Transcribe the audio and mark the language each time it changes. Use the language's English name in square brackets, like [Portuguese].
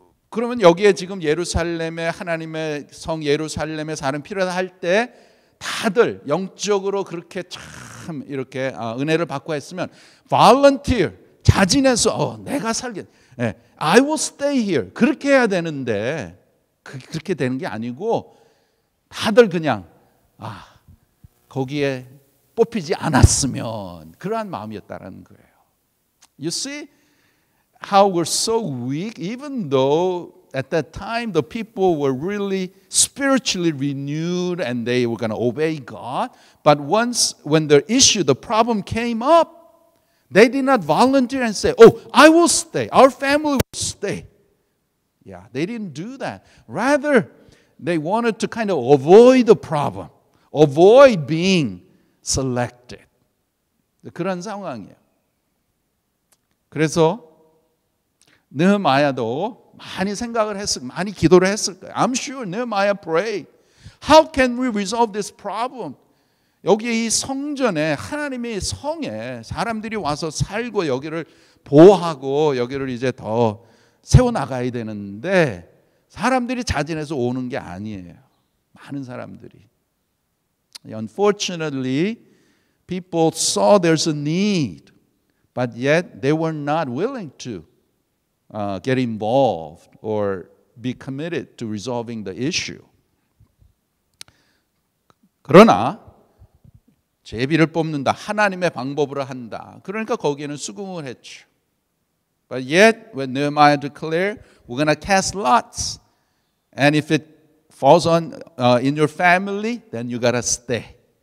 [Korean] 그러면 여기에 지금 예루살렘에 하나님의 성 예루살렘에 사는 필요하다 할 때 다들 영적으로 그렇게 참 이렇게 은혜를 받고 했으면 volunteer 자진해서 내가 살겠 [English] I will stay here [Korean] 그렇게 해야 되는데 그렇게 되는 게 아니고 다들 그냥 거기에 뽑히지 않았으면 그러한 마음이었다라는 거예요. [English] You see how we're so weak even though at that time the people were really spiritually renewed and they were going to obey God, but once when the problem came up, they did not volunteer and say, I will stay, our family will stay. Yeah, they didn't do that. Rather, they wanted to kind of avoid the problem, avoid being selected. [Korean] 그런 상황이에요. 그래서 느헤미야도 많이 생각을 많이 기도를 했을 거예요. [English] I'm sure Nehemiah prayed. How can we resolve this problem? [Korean] 여기 이 성전에 하나님의 성에 사람들이 와서 살고 여기를 보호하고 여기를 이제 더 세워나가야 되는데 사람들이 자진해서 오는 게 아니에요. 많은 사람들이. [English] Unfortunately, people saw there's a need, but yet they were not willing to get involved or be committed to resolving the issue. [Korean] 그러나 제비를 뽑는다. 하나님의 방법으로 한다. 그러니까 거기에는 수긍을 했죠. [English] But yet, when Nehemiah declared, we're going to cast lots. And if it falls on in your family, then you got to stay.